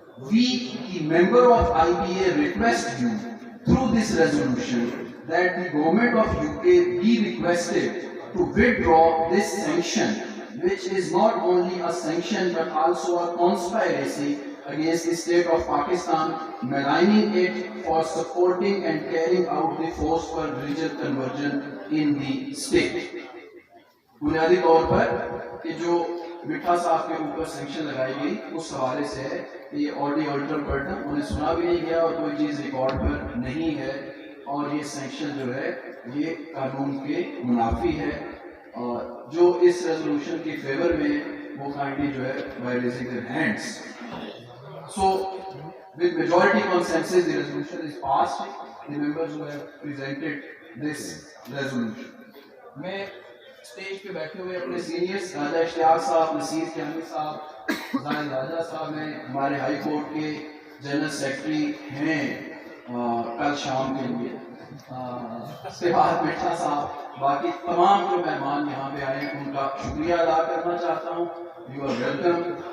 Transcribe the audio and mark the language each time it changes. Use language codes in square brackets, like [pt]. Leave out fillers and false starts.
[en] We, the member of IBA, request you through this resolution that the government of UK be requested to withdraw this sanction, which is not only a sanction but also a conspiracy against the state of Pakistan, maligning it for supporting and carrying out the forceful religious conversion in the state. [ur] بنیادی طور پر کہ جو مٹھا صاحب کے اوپر sanction لگائی گئی اس حوالے سے ہے کہ یہ آڈیو الٹر پڑھنا انہیں سنا بھی نہیں گیا اور کوئی چیز ریکارڈ پر نہیں ہے، اور یہ سینکشن جو ہے یہ قانون کے منافی ہے، اور جو اس ریزولوشن کے فیور میں وہ کائنڈلی جو ہے [en] By raising their hands. So with majority consensus the resolution is passed. The members who have presented this resolution. [ur] میں اسٹیج پہ بیٹھے ہوئے اپنے سینئرس راجہ اشتیاق صاحب، نصیر کیانی صاحب، زاہد راجہ صاحب ہیں ہمارے ہائی کورٹ کے جنرل سیکرٹری ہیں کل شام کے لیے، اس کے بعد مٹھا صاحب، باقی تمام جو مہمان یہاں پہ آئے ہیں ان کا شکریہ ادا کرنا چاہتا ہوں. [en] You are welcome.